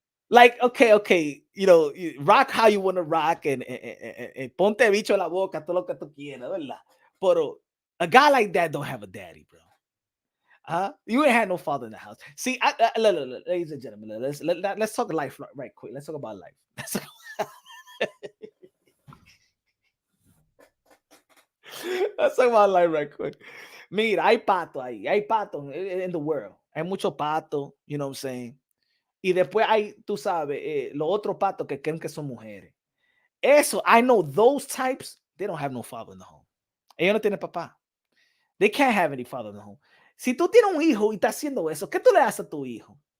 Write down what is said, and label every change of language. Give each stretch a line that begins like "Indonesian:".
English: Like, okay, rock how you want to rock and
Spanish: ponte bicho la boca, todo lo que tú quieras, ¿verdad? Pero
English: a guy like that don't have a daddy, bro. You ain't had no father in the house. See, ladies and gentlemen, let's talk life right quick. Let's talk about life. Let's talk about life right quick.
Spanish: Mira, hay pato
English: in the world.
Spanish: Hay mucho pato,
English: you know what I'm saying?
Spanish: Y después hay, tú sabes, los otros patos que creen que son mujeres.
English: Eso, I know those types, they don't have no father in the home.
Spanish: Ellos no tienen papá.
English: They can't have any father in the home.
Spanish: Si tú tienes un hijo y estás haciendo eso, ¿qué tú le haces a tu hijo?